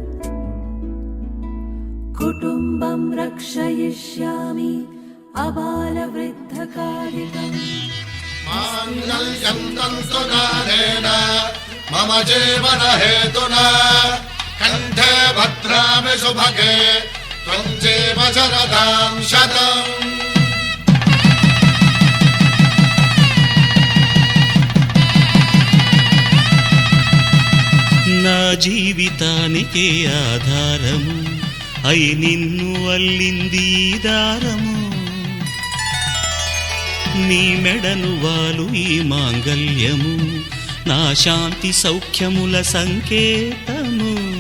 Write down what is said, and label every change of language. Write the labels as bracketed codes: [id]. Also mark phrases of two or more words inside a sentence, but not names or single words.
[sa] कुटुम्बं रक्षयिष्यामि अबालवृद्धकालिकम् माङ्गल्यं तन्तुनानेन मम जीवनहेतुना कण्ठे भद्रामि सुभगे त्वं जीव शरदां शतम् [te] నా జీవితానికే ఆధారము అయి నిన్ను అల్లింది ఈ దారము నీ మెడను వాలు ఈ మాంగల్యము నా శాంతి సౌఖ్యముల సంకేతము